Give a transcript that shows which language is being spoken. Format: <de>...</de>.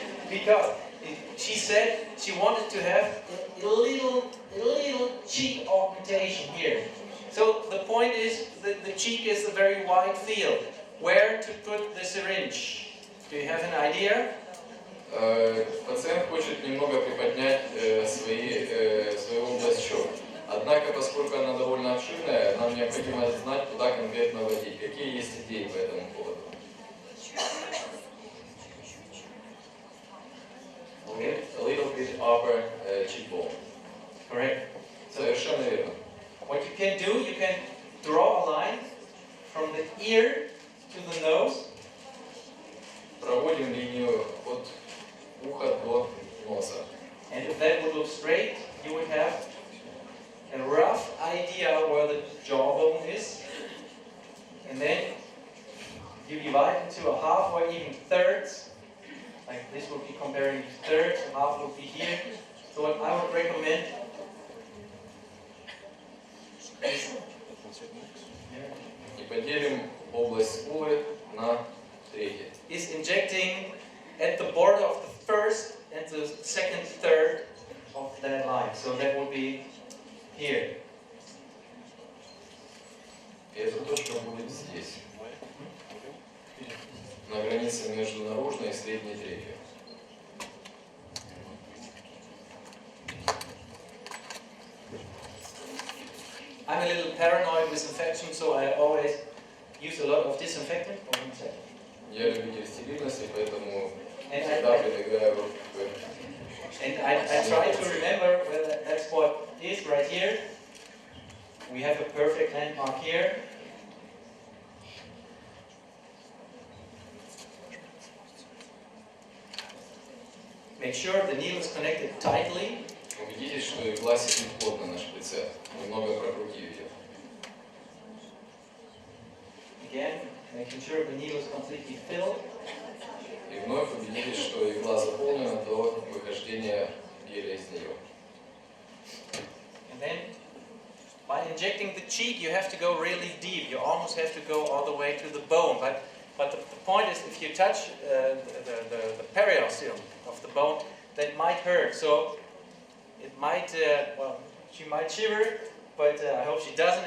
<en>Because she said she wanted to have a little cheek augmentation here. So the point is that the cheek is a very wide field. Where to put the syringe? Do you have an idea?</en> <ru>Пациент хочет немного приподнять свою область щек. Однако, поскольку она довольно обширная, нам необходимо знать, куда конкретно вводить. Какие есть идеи по этому поводу?</ru> <en>A little bit upper cheekbone. Correct.</en> <ru>Совершенно верно.</ru> <en>What you can do, you can draw a line from the ear to the nose.</en> <ru>Проводим линию от уха до носа.</ru> <en>And if that would look straight, you would have a rough idea where the jawbone is. And then you divide into a half or even thirds. Like this would be comparing thirds, half would be here. So what I would recommend</en> <ru>И поделим область скулы на трети.</ru> <en>is injecting at the border of the first and the second third of that line. So that would be here.</en> <ru>И эта точка будет здесь, на границе между наружной и средней третью.</ru> <en>I'm a little paranoid with infection, so I always use a lot of disinfectant.</en> <ru>Я любитель стерильности, поэтому</ru> <en>And</en> <ru>всегда прибегаю к</ru> <en>I try to remember where that spot is, right here. We have a perfect landmark here. Make sure the needle is connected tightly.</en> <ru>Убедитесь, что игла сидит плотно на шприце. Немного прокрутив ее.</ru> <en>Again, making sure the needle is completely filled.</en> <ru>И вновь убедитесь, что игла заполнена до выхождения геля из нее.</ru> <en>And then, by injecting the cheek, you have to go really deep. You almost have to go all the way to the bone. But the point is, if you touch the periosteum of the bone, that might hurt. So it might, well, she might shiver, but I hope she doesn't.</en>